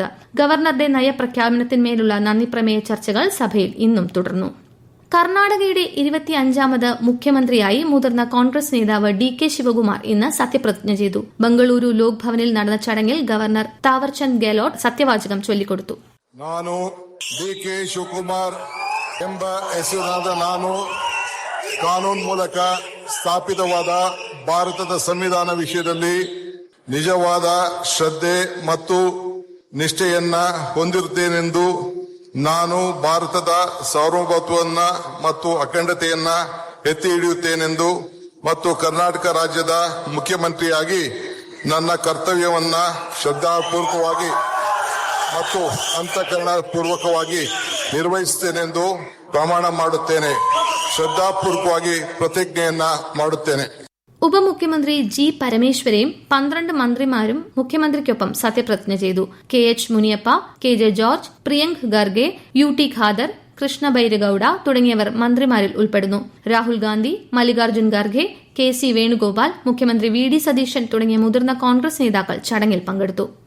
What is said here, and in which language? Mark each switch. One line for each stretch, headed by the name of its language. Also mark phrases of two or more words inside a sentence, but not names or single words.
Malayalam: ഗവർണറുടെ നയപ്രഖ്യാപനത്തിന്മേലുള്ള നന്ദിപ്രമേയ ചർച്ചകൾ സഭയിൽ ഇന്നും തുടർന്നു. കർണാടകയുടെ 25ാമത് മുഖ്യമന്ത്രിയായി മുതിർന്ന കോൺഗ്രസ് നേതാവ് DK ശിവകുമാർ ഇന്ന് സത്യപ്രതിജ്ഞ ചെയ്തു. ബംഗളൂരു ലോക് ഭവനിൽ നടന്ന ചടങ്ങിൽ ഗവർണർ താവർചന്ദ് ഗെഹ്ലോട്ട് സത്യവാചകം ചൊല്ലിക്കൊടുത്തു.
Kannada: ನಾನು DK ಶಿವಕುಮಾರ್ ಎಂಬ ಹೆಸರಿನಾದ ನಾನು ಕಾನೂನು ಮೂಲಕ ಸ್ಥಾಪಿತವಾದ ಭಾರತದ ಸಂವಿಧಾನ ವಿಷಯದಲ್ಲಿ ನಿಜವಾದ ಶ್ರದ್ಧೆ ಮತ್ತು ನಿಷ್ಠೆಯನ್ನ ಹೊಂದಿರುತ್ತೇನೆಂದು ನಾನು ಭಾರತದ ಸಾರ್ವಭೌಮತ್ವವನ್ನ ಮತ್ತು ಅಖಂಡತೆಯನ್ನ ಎತ್ತಿ ಹಿಡಿಯುತ್ತೇನೆಂದು ಮತ್ತು ಕರ್ನಾಟಕ ರಾಜ್ಯದ ಮುಖ್ಯಮಂತ್ರಿಯಾಗಿ ನನ್ನ ಕರ್ತವ್ಯವನ್ನ ಶ್ರದ್ಧಾಪೂರ್ವಕವಾಗಿ ಮತ್ತು ಅಂತಃಕರಣಪೂರ್ವಕವಾಗಿ ನಿರ್ವಹಿಸುತ್ತೇನೆಂದು ಪ್ರಮಾಣ ಮಾಡುತ್ತೇನೆ. ಶ್ರದ್ಧಾಪೂರ್ವಕವಾಗಿ ಪ್ರತಿಜ್ಞೆಯನ್ನ ಮಾಡುತ್ತೇನೆ.
Malayalam: ഉപമുഖ്യമന്ത്രി G. പരമേശ്വരയും 12 മന്ത്രിമാരും മുഖ്യമന്ത്രിക്കൊപ്പം സത്യപ്രതിജ്ഞ ചെയ്തു. KH മുനിയപ്പ, KJ ജോർജ്, പ്രിയങ്ക് ഖർഗെ, UT ഖാദർ, കൃഷ്ണ ബൈരഗൌഡ തുടങ്ങിയവർ മന്ത്രിമാരിൽ ഉൾപ്പെടുന്നു. രാഹുൽ ഗാന്ധി, മല്ലികാർജ്ജുൻ ഖർഗെ, KC വേണുഗോപാൽ, മുഖ്യമന്ത്രി VD സതീശൻ തുടങ്ങിയ മുതിർന്ന കോൺഗ്രസ് നേതാക്കൾ ചടങ്ങിൽ പങ്കെടുത്തു.